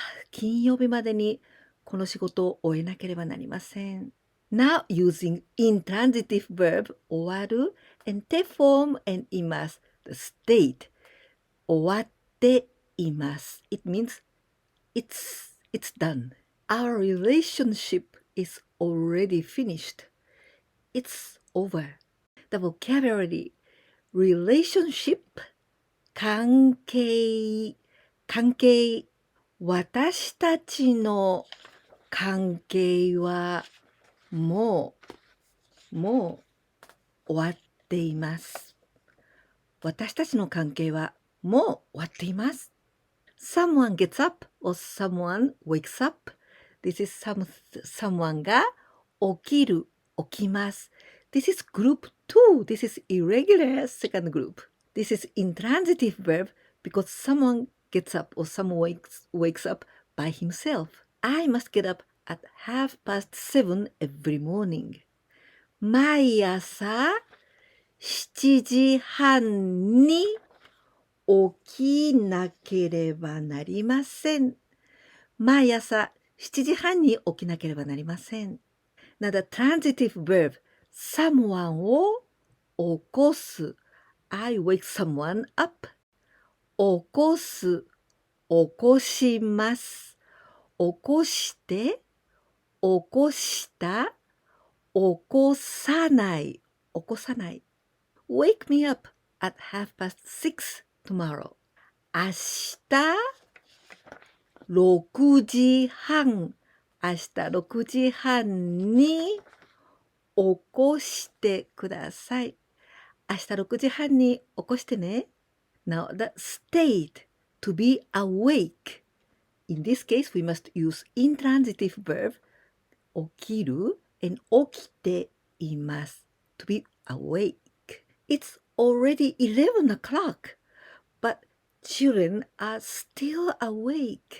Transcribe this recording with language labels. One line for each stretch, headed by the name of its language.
Japanese: 金曜日までにこの仕事を終えなければなりません。
English: Now using intransitive verb 終わる and TE Form and IMASU, the state
Japanese: 終わっています.
English: It means it's done. Our relationship is already finished. It's over. The vocabulary relationship
Japanese: 関係私たちの関係はもう終わっています。私たちの関係はもう終わっています。
English: Someone gets up or someone wakes up. This is someone
Japanese: が起きる、起きます。
English: This is group 2. This is irregular second group. This is intransitive verb because someone gets up or someone wakes up by himself. I must get up at 7:30 every morning.
Japanese: 毎朝7時半に起きなければなりません。毎朝7時半に起きなければなりません。
English: Now the transitive verb someone を起こす。 I wake someone up.
Japanese: 起こす、起こします。起こして、起こした、起こさない、起こさない。
English: Wake me up at 6:30 tomorrow.
Japanese: 明日6時半、明日6時半に起こしてください。明日6時半に起こしてね。
English: Now the state to be awake. In this case, we must use intransitive verb 起きる and
Japanese: 起きています
English: to be awake. It's already 11 o'clock, but children are still awake.